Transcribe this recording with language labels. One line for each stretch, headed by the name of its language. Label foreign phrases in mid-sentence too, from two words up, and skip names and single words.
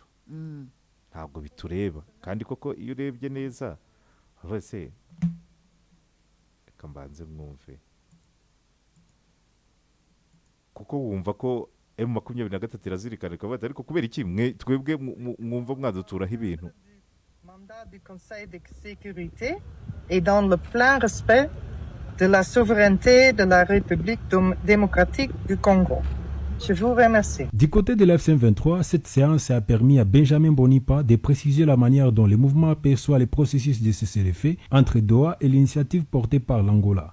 Kinyarwanda: Ntabwo bitureba kandi koko iyo urebye neza bose reka mbanze mwumve kuko wumva ko M23 irazirikana ikavuga ariko kubera iki twebwe mwumva mwaduturaho ibintu.
French: Mandat du Conseil de sécurité est dans le plein respect de la souveraineté de la République démocratique du Congo. Je vous remercie. Du côté de l'F-23, cette séance a permis à Benjamin Mbonipa de préciser la manière dont le mouvement perçoit les processus de cessez-le-feu entre Doha et l'initiative portée par l'Angola.